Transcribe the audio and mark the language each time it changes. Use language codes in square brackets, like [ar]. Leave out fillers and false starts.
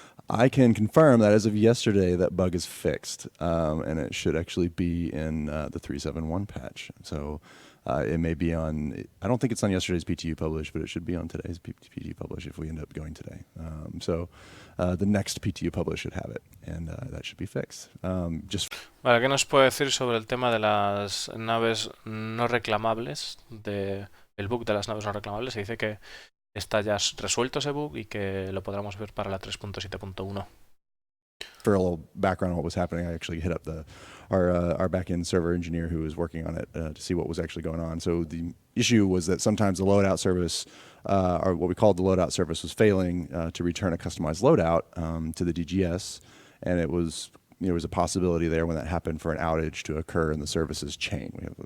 [en] I can confirm that as of yesterday, that bug is fixed, and it should actually be in the 3.7.1 patch. So it may be on. I don't think it's on yesterday's PTU publish, but it should be on today's PTU publish if we end up going today. So the next PTU publish should have it, and that should be fixed. [es] Vale, ¿qué nos puede decir sobre el tema de las naves no reclamables, el bug de las naves no reclamables? Se dice que está ya resuelto ese bug y que lo podremos ver para la 3.7.1. [en] for a little background on what was happening, I actually hit up our back-end server engineer who was working on it to see what was actually going on. So the issue was that sometimes the loadout service, or what we called the loadout service, was failing to return a customized loadout to the DGS, and there was a possibility there when that happened for an outage to occur in the services chain.